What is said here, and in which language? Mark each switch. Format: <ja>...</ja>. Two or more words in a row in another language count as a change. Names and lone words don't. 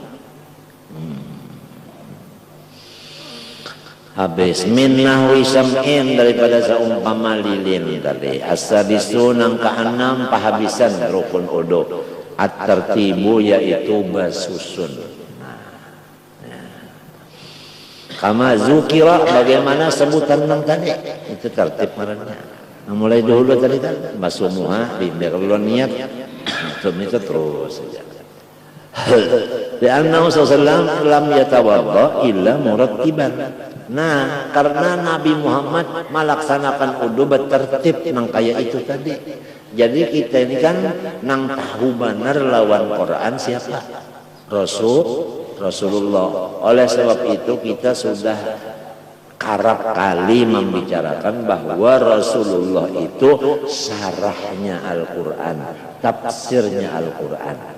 <id>Habis</id> <ar>من نحو شمع</ar> <id>daripada seumpama lilin tadi.</id> <bjn>As-sadisu nang keenam pahabisan rukun wudu. At-tartibu yaitu basusun.</bjn> <ar>كما ذكر</ar> <bjn>bagaimana sebutan nang tadi. Itu tertib marahnya. Nah, mulai dulu tadi kan basumuha biar lu niat itu terus saja.</bjn> <ar>لأنه صلى الله لم يتوضأ إلا مرتبا.</ar> <bjn>Nah, karena Nabi Muhammad melaksanakan wudu bertertib nang kaya itu tadi. Jadi kita ini kan nang tahu benar lawan Quran siapa? Rasulullah.</bjn> <id>Oleh sebab itu kita sudah kerap kali membicarakan bahwa Rasulullah itu syarahnya Al-Quran, tafsirnya Al-Quran.</id>